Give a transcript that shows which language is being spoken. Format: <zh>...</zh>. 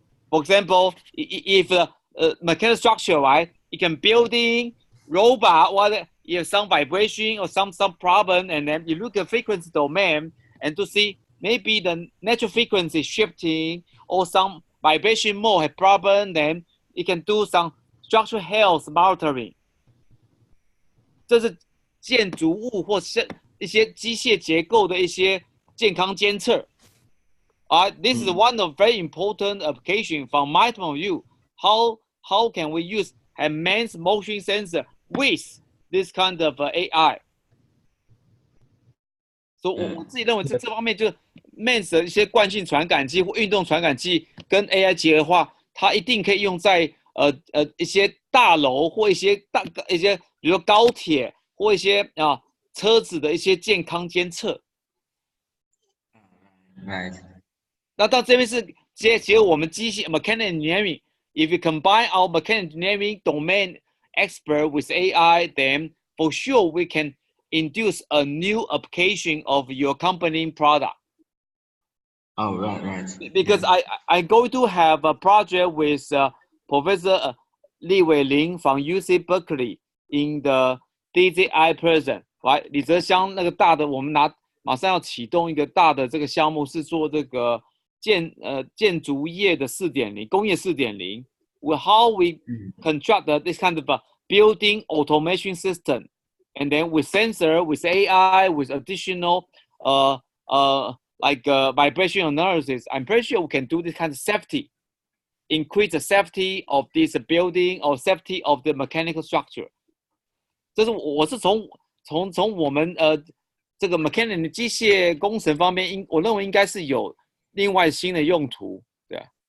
<en>For example, if mechanical structure, right, you can building robot, or you have some vibration or some problem, and then you look at frequency domain and to see maybe the natural frequency shifting or some vibration mode have problem, then you can do some structural health monitoring.</en> <zh>这是建筑物或是一些机械结构的一些健康监测。</zh> <en>This is one of very important application from my point of view. How can we use a MEMS motion sensor with this kind of AI?</en> <zh>So 我自己认为这方面就 MEMS 的一些惯性传感器或运动传感器跟 AI 结合的话，它一定可以用在一些大楼或一些比如说高铁或一些车子的一些健康监测。</zh> <en>Right.</en> <zh>那到这边是结合我们机械 mechanical engineering.</zh> <en>If you combine our mechanical engineering domain expert with AI, then for sure we can induce a new application of your company product. Oh, right. Because I go to have a project with Professor Li Weiling from UC Berkeley in the DZI present, right?</en> <zh>李泽湘那个大的，我们马上要启动一个大的这个项目，是做这个建筑业的4.0，工业4.0。</zh> <en>How we construct this kind of building automation system, and then with sensor, with AI, with additional like vibration analysis, I'm pretty sure we can do this kind of safety, increase the safety of this building or safety of the mechanical structure.</en> <zh>这是我是从我们这个 mechanical 机械工程方面，我认为应该是有另外新的用途，对。</zh>